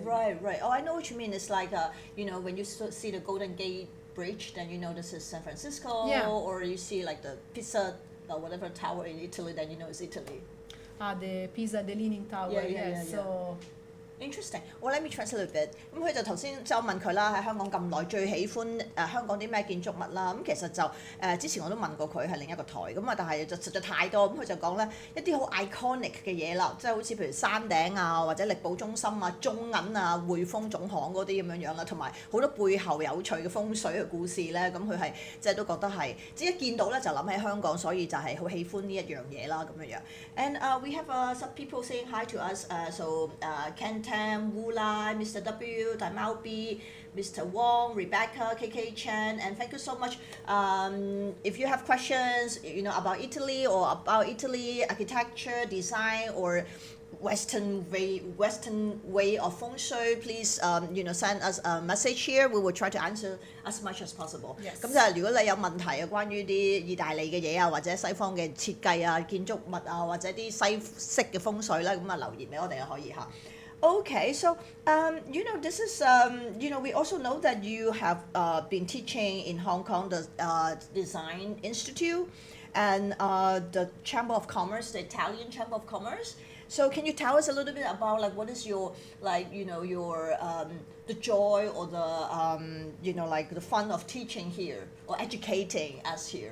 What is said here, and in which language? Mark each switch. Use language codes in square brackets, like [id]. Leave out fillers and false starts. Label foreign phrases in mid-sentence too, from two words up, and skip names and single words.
[en] Right. Oh, I know what you mean. It's like when you see the Golden Gate Bridge, then you know this is San Francisco. Yeah. Or you see like the Pisa or whatever tower in Italy, then you know it's Italy. The Pisa, the Leaning Tower. Yeah. So. Interesting. Well, let me translate a bit. [yue] 咁佢就頭先就問佢啦，喺香港咁耐最喜歡香港啲咩建築物啦。咁其實就之前我都問過佢係另一個台咁啊，但係就實在太多。咁佢就講咧一啲好 iconic 嘅嘢啦，即係好似譬如山頂啊，或者力寶中心啊、中銀啊、匯豐總行嗰啲咁樣啦，同埋好多背後有趣嘅風水嘅故事咧。咁佢係即係都覺得係，即係一見到咧就諗起香港，所以就係好喜歡呢一樣嘢啦咁樣樣。 [en] And we have some people saying hi to us. So Ken Tam, Wu Lai, Mr. W, Tai Mao B, Mr. Wong, Rebecca, KK Chen, and thank you so much. If you have questions, about Italy or about Italy architecture, design, or Western way of feng shui, please send us a message here. We will try to answer as much as possible. [yue] 咁就係如果你有問題啊，關於啲意大利嘅嘢啊，或者西方嘅設計啊、建築物啊，或者啲西式嘅風水咧，咁啊留言俾我哋可以嚇。 [en] Okay, so this is we also know that you have been teaching in Hong Kong the Design Institute and the Chamber of Commerce, the Italian Chamber of Commerce. So can you tell us a little bit about like what is your your the joy or the the fun of teaching here or educating us here?